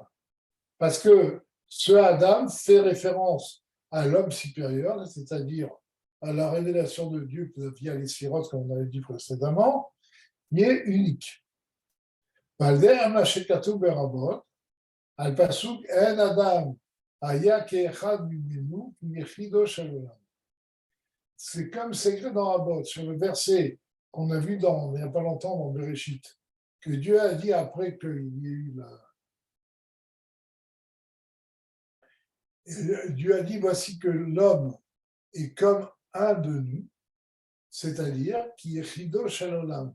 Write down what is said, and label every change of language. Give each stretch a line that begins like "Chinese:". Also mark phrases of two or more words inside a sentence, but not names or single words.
French: Parce que ce Adam fait référence à l'homme supérieur, c'est-à-dire à la révélation de Dieu via les sphirotes, comme on avait dit précédemment, qui est unique.
Hebrew: על פסוק הן האדם היה כאחד ממנו יחידו של עולם.
French: C'est comme c'est écrit dans Rabot, sur le verset qu'on a vu il n'y a pas longtemps dans Bereshit, que Dieu a dit après qu'il y ait eu Dieu a dit voici que l'homme est comme un de nous, c'est-à-dire qui est
Hebrew: יחידו של עולם.